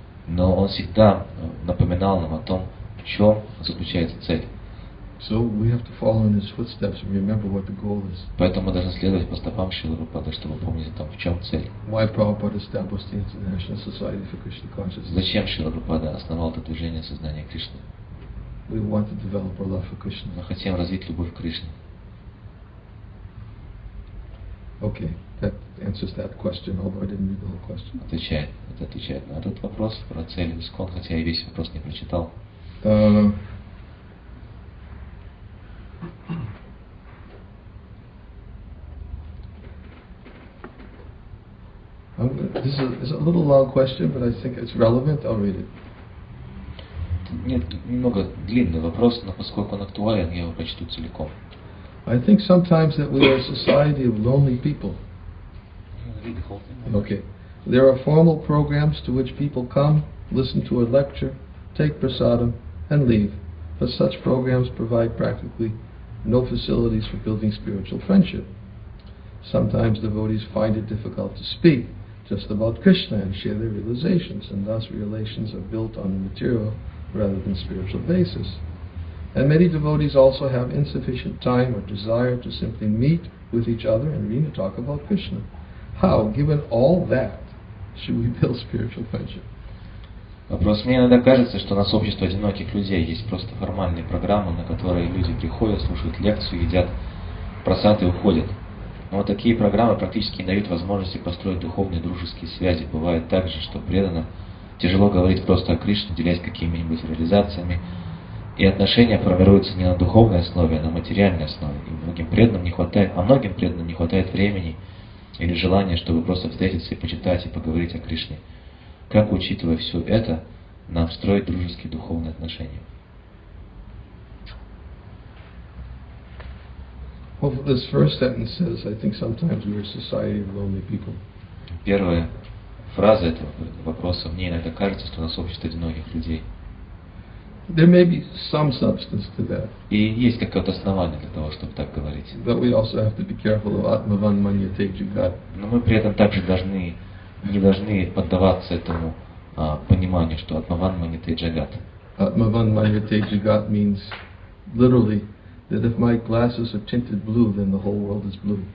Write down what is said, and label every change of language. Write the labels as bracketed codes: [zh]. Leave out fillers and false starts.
[ru] Но он всегда напоминал нам о том, в чем заключается цель. [en] So we have to follow in his footsteps and remember what the goal is. [ru] Поэтому мы должны следовать по стопам Шрилы Прабхупады, чтобы помнить о том, в чем цель. [en] Why Prabhupada established the International Society for Krishna Consciousness. [ru] Зачем Шрила Прабхупада основал это движение сознания Кришны? [en] We want to develop our love for Krishna. [ru] Мы хотим развить любовь к Кришне. [en] Okay, that answers that question, although I didn't read the whole question. [ru] Это отвечает на этот вопрос про цель ИСККОН, хотя я весь вопрос не прочитал. [en] This is a little long question, but I think it's relevant. I'll read it. [ru] Нет, немного длинный вопрос, но поскольку он актуален, я его прочту целиком. [en] I think sometimes that we are a society of lonely people. Okay. There are formal programs to which people come, listen to a lecture, take prasadam, and leave. But such programs provide practically no facilities for building spiritual friendship. Sometimes devotees find it difficult to speak just about Krishna and share their realizations, and thus relations are built on a material rather than spiritual basis. And many devotees also have insufficient time or desire to simply meet with each other and really talk about Krishna. How, given all that, should we build spiritual friendship? [ru] Вопрос. Мне иногда кажется, что у нас общество одиноких людей. Есть просто формальные программы, на которые люди приходят, слушают лекцию, едят просад и уходят. Но вот такие программы практически не дают возможности построить духовные дружеские связи. Бывает также, что преданным тяжело говорить просто о Кришне, делясь какими-нибудь реализациями. И отношения формируются не на духовной основе, а на материальной основе. И многим преданным не хватает времени или желания, чтобы просто встретиться и почитать, и поговорить о Кришне. Как, учитывая все это, нам строить дружеские духовные отношения? [en] Well, this first sentence says, I think sometimes we're a society of lonely people. [ru] Первая фраза этого вопроса: мне иногда кажется, что у нас общество одиноких людей. [en] There may be some substance to that. [ru] И есть какое-то основание для того, чтобы так говорить. [en] But we also have to be careful of Atmavan Manyate Jagat. [ru] Но мы при этом также не должны поддаваться этому пониманию, что Атмаван Маньяте Джагат. [en] Atmavan Manyate Jagat means literally that if my glasses are tinted blue, then the whole world is blue.